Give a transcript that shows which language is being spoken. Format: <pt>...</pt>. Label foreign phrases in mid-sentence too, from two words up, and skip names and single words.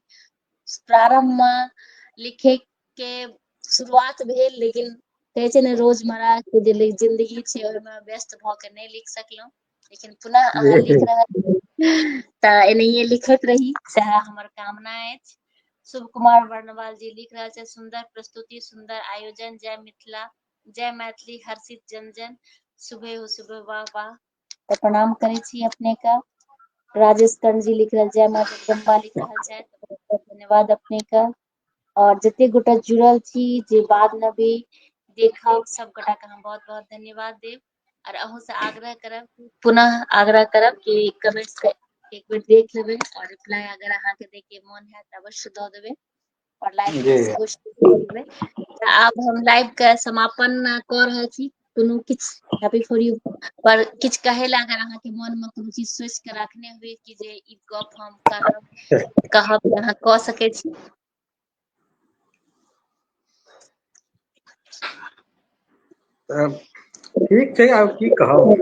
<mai>प्रारंभ में लिखे के शुरुआत भेल, लेकिन कहै छै ने रोजमर्रा के जे जिंदगी छै ओहिमे व्यस्त भ के नहीं लिख सकलहुं, लेकिन पुनः अहाँ लिख रहल तऽ एनाहिए लिखैत रही, सएह हमर कामना अछि। शुभ कुमार वर्णवाल जी लिख रहल छै, सुंदर प्रस्तुति, सुंदर आयोजन, जय मिथिला, जय मैथिली, हर्षित जन जन, शुभे हो शुभे, वाह वाह। तऽ प्रणाम करै छी अपने के। राजेश कर्ण जी लिख रहल, जय मां जगदम्बा लिख रहल छथि, बहुत बहुत धन्यवाद अपने के। और जते गोटा जुड़ल छी, जे बाद में भी देखब, सब गोटा के हम बहुत बहुत धन्यवाद देब। और अहूँ से आग्रह करब, पुनः आग्रह करब कि कमेंट्स के एक बेर देख लेबै, और रिप्लाई अगर अहाँ के दै के मोन हैत तऽ अवश्य दऽ देबै, और लाइव जी में सेहो शेयर कऽ देबै। तऽ आब हम लाइव के समापन कऽ रहल छी। कोनो किछु</mai> <en>happy for you</en> <mai>पर किछु कहै लए अगर अहाँ के मन में कोनो चीज सोचि के राखने हुए कि जे ई गप हम कहब तऽ अहाँ कऽ सकै छी। ठीक छै, आब की कहब।</mai>